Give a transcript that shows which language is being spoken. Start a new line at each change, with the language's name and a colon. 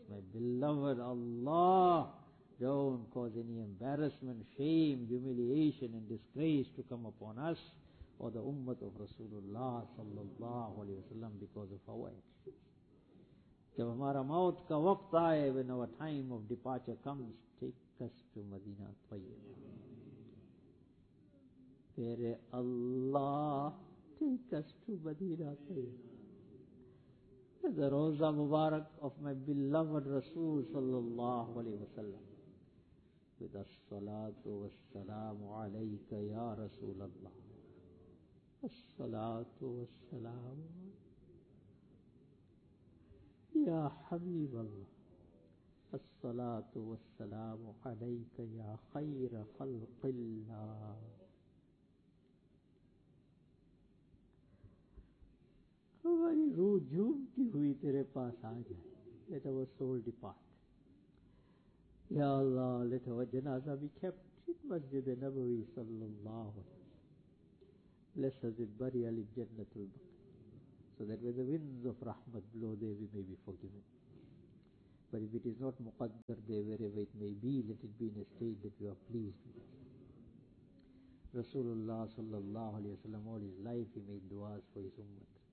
English: My beloved Allah, don't cause any embarrassment, shame, humiliation and disgrace to come upon us or the ummah of Rasulullah sallallahu alayhi wa sallam because of our actions.
Urdu: جب ہمارا موت کا وقت آئے,
English: when our time of departure comes, take us to Madina Tayyiba.
Urdu: تیرے اللہ,
English: take us to
Arabic: مدینہ طیبہ, the روزہ مبارک
English: of my beloved
Arabic: رسول صلی اللہ علیہ وسلم, with the الصلاة والسلام علیک یا رسول اللہ, الصلاة والسلام يا حبيب الله, الصلاة والسلام عليك يا خير خلق الله.
Urdu: ہماری روح جھومتی ہوئی تیرے پاس آ جائے,
English: let our soul depart. یا Allah, let our janaza be kept in Masjid Nabawi صلی اللہ علیہ وسلم. Bless us with burial in Jannat al-Baqi, so that when the winds of rahmat blow there, we may be forgiven. But if it is not muqaddar there, wherever it may be, let it be in a state that you are pleased with. Rasulullah sallallahu alayhi wa sallam, all his life he made du'as for his ummah.